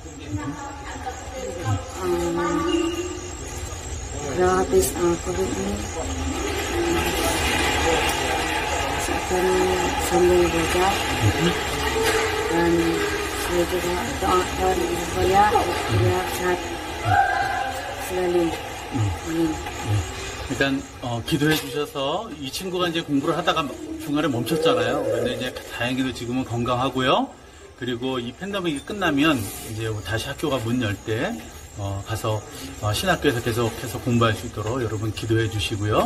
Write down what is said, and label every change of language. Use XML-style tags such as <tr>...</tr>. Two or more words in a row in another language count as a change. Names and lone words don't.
<id>Kalau habis COVID ini akan sambil belajar dan saya juga doakan supaya dia sehat selalu.</id> <ko>일단 기도해 주셔서 이 친구가 이제 공부를 하다가 중간에 멈췄잖아요. 그런데 이제 다행히도 지금은 건강하고요. 그리고 이 팬데믹이 끝나면 이제 다시 학교가 문 열 때 가서 신학교에서 계속해서 공부할 수 있도록 여러분 기도해 주시고요.</ko>